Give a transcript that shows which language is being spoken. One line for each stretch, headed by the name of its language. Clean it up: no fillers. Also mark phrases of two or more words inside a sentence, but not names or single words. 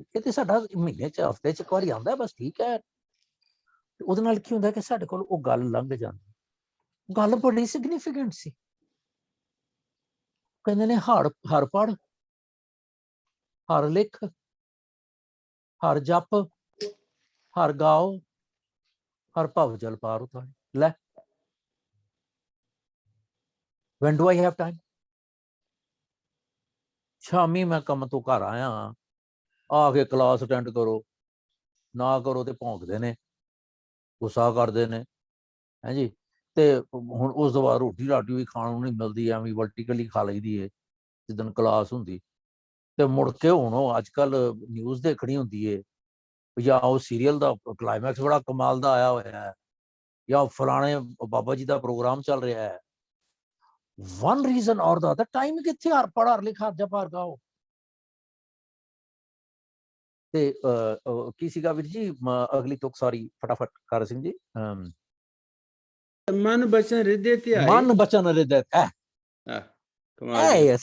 Punjabi: ਇਹ ਤੇ ਸਾਡਾ ਮਹੀਨੇ ਚ ਹਫ਼ਤੇ ਚ ਇੱਕ ਵਾਰੀ ਆਉਂਦਾ ਬਸ, ਠੀਕ ਹੈ। ਉਹਦੇ ਨਾਲ ਕੀ ਹੁੰਦਾ ਕਿ ਸਾਡੇ ਕੋਲ ਉਹ ਗੱਲ ਲੰਘ ਜਾਂਦੀ। ਗੱਲ ਬੜੀ ਸਿਗਨੀਫੀਕੈਂਟ ਸੀ। ਕਹਿੰਦੇ ਨੇ ਹਰ ਪੜ, ਹਰ ਲਿਖ, ਹਰ ਜਪ, ਹਰ ਗਾਓ, ਹਰ ਭਵ ਜਲ ਪਾਰ ਉਤਾਰੇ।
English: ਲੈ when do I have time?
Punjabi: ਸ਼ਾਮੀ ਮੈਂ ਕੰਮ ਤੋਂ ਘਰ ਆਇਆ, ਆ ਕੇ
English: class attend
Punjabi: ਕਰੋ, ਨਾ ਕਰੋ ਤੇ ਭੌਂਕਦੇ ਨੇ, ਗੁੱਸਾ ਕਰਦੇ ਨੇ, ਹੈ ਜੀ। ਤੇ ਹੁਣ ਉਸ ਤੋਂ ਬਾਅਦ ਰੋਟੀ ਰਾਟੀ ਵੀ ਖਾਣ ਨੂੰ ਨਹੀਂ ਮਿਲਦੀ, ਐਵੇਂ ਵਰਟੀਕਲੀ ਖਾ ਲਈਦੀ ਹੈ ਜਿੱਦਣ ਕਲਾਸ ਹੁੰਦੀ। ਤੇ ਮੁੜ ਕੇ ਹੁਣ ਉਹ ਅੱਜ ਕੱਲ ਨਿਊਜ਼ ਦੇਖਣੀ ਹੁੰਦੀ ਹੈ, ਜਾਂ ਉਹ ਸੀਰੀਅਲ ਦਾ ਕਲਾਈਮੈਕਸ ਬੜਾ ਕਮਾਲ ਦਾ ਆਇਆ ਹੋਇਆ ਹੈ, ਜਾਂ ਫਲਾਣੇ ਬਾਬਾ ਜੀ ਦਾ ਪ੍ਰੋਗਰਾਮ ਚੱਲ ਰਿਹਾ ਹੈ।
English: one reason or the other, time
Punjabi: ਕਿੱਥੇ ਹਰ ਪੜ, ਹਰ ਲਿਖ, ਹਰ ਜਪ, ਹਰ ਗਾਓ। ਤੇ ਕੀ ਸੀਗਾ ਵੀਰ ਜੀ ਅਗਲੀ ਤੁਕ? ਸੌਰੀ, ਫਟਾਫਟ ਕਰ ਸਿੰਘ ਜੀ। ਮਨ ਬਚਨ ਹਿਰਦੇ ਧਿਆਏ, ਮਨ ਬਚਨ ਹਿਰਦੇ ਕਮਾਲ